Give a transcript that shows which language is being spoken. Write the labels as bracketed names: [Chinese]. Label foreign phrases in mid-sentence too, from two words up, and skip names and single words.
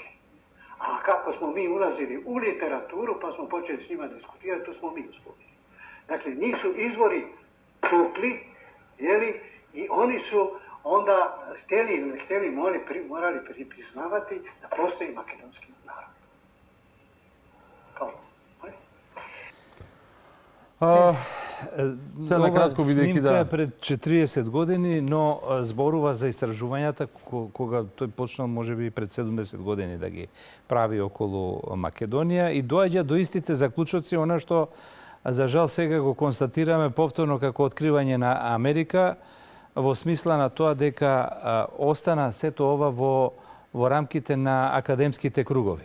[Croatian] A kako smo mi ulazili u literaturu pa smo počeli s njima diskutirati, tu smo mi uspjeli. Dakle, njih su izvori tukli, i oni su onda htjeli ili ne htjeli morali priznavati da postoji makedonski narod. [Macedonian] Сега на кратко бидејќи да пред 40 години, но зборува за истражувањата кога тој почнал можеби пред 70 години да ги прави околу Македонија и доаѓа до истите заклучоци, она што за жал сега го констатираме повторно како откривање на Америка, во смисла на тоа дека остана сето ова во рамките на академските кругови.